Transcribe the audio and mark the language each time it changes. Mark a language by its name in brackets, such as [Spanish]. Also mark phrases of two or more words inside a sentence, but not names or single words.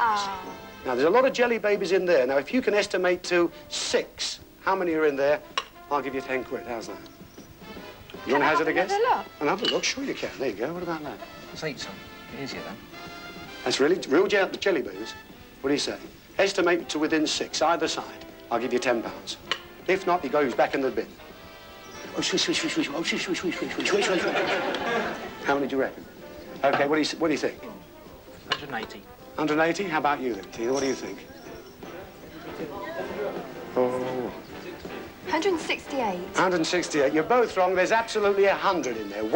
[English] Now, there's a lot of jelly babies in there. Now, if you can estimate to 6, how many are in there, I'll give you 10 quid. How's that? You want to hazard a guess? Another look? Sure you can. There you go. What about that? Let's eat some. Easier then. That's really real jelly babies. What do you say? Estimate to within 6, either side. I'll give you £10. If not, he goes back in the bin. Oh, swish, swish, swish, swish. Oh, swish, swish, swish, swish, swish, swish, swish. How many do you reckon? Okay, what do you think? 180. 180? How about you then, Tina? What do you think? Oh. 168. 168. You're both wrong. There's absolutely 100 in there.